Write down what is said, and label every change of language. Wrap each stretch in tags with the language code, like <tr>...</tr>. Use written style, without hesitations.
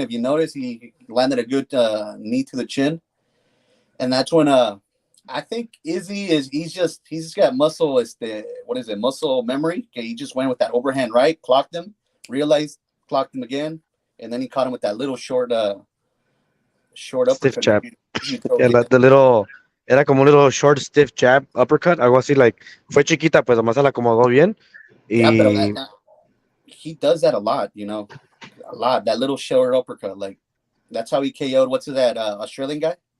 <en>If you notice, he landed a good knee to the chin. And that's when I think he's just got muscle muscle memory. Okay, he just went with that overhand right, clocked him, clocked him again, and then he caught him with that little short Stiff uppercut. jab. The little,</en> <es>era como un</es> <en>little short stiff jab uppercut,</en> <es>algo así, like fue chiquita, pues nomás se la acomodó bien.</es> <en>Yeah, but he does that a lot, a lot. That little short uppercut, like that's how he KO'd. What's that Australian guy?</en>